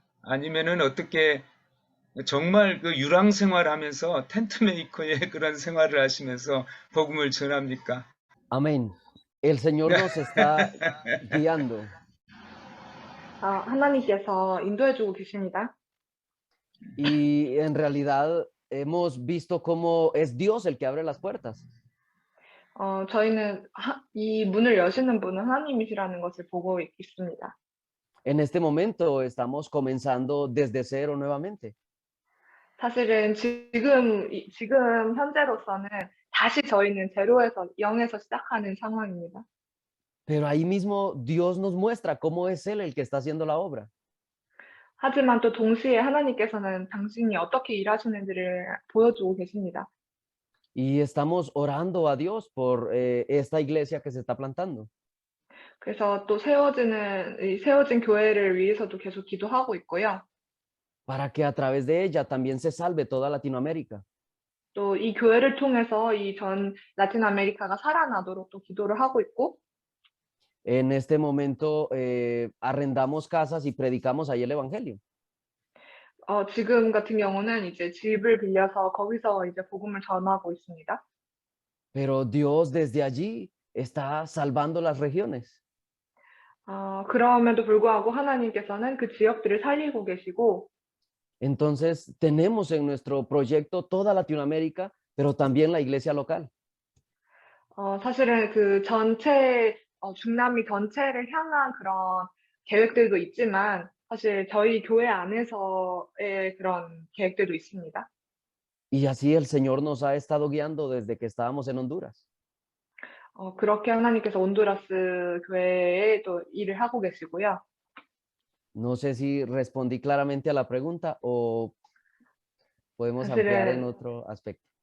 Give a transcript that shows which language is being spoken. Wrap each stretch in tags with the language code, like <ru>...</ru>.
<ko>아니면은 어떻게 정말 그 유랑 생활하면서 텐트 메이커의 그런 생활을 하시면서 복음을 전합니까?</ko> <es>Amén. El Señor nos está guiando.</es> <ko>하나님께서 인도해주고 계십니다.</ko> <es>Y en realidad hemos visto cómo es Dios el que abre las puertas.</es> <ko>저희는 이 문을 여시는 분은 하나님이시라는 것을 보고 있습니다.</ko> <es>En este momento estamos comenzando desde cero nuevamente.</es> <ko>사실은 지금 현재로서는 다시 저희는 제로에서 0에서 시작하는 상황입니다.</ko> <es>Pero ahí mismo Dios nos muestra cómo es Él el que está haciendo la obra.</es> <ko>하지만 또 동시에 하나님께서는 당신이 어떻게 일하시는지를 보여주고 계십니다.</ko> <es>Y estamos orando a Dios por esta iglesia que se está plantando.</es> <ko>그래서 또 세워진 교회를 위해서도 계속 기도하고 있고요.</ko> <es>Para que a través de ella también se salve toda Latinoamérica.</es> <ko>또 이 교회를 통해서 이 전 라틴 아메리카가 살아나도록 또 기도를 하고 있고,</ko> <es>En este momento arrendamos casas y predicamos ahí el evangelio.</es> <ko>지금 같은 경우는 이제 집을 빌려서 거기서 이제 복음을 전하고 있습니다.</ko> <es>Pero Dios desde allí está salvando las regiones.</es> <ko>그럼에도 불구하고 하나님께서는 그 지역들을 살리고 계시고,</ko> <es>Entonces tenemos en nuestro proyecto toda Latinoamérica, pero también la iglesia local.</es> <ko>사실은 중남미 전체를 향한 그런 계획들도 있지만, 사실 저희 교회 안에서의 그런 계획들도 있습니다.</ko> <es>Y así el Señor nos ha estado guiando desde que estábamos en Honduras.</es> <ko>그렇게 하나님께서 온두라스 교회에 또 일을 하고 계시고요.</ko> <es>No sé si respondí claramente a la pregunta o podemos ampliar en otro aspecto.</es>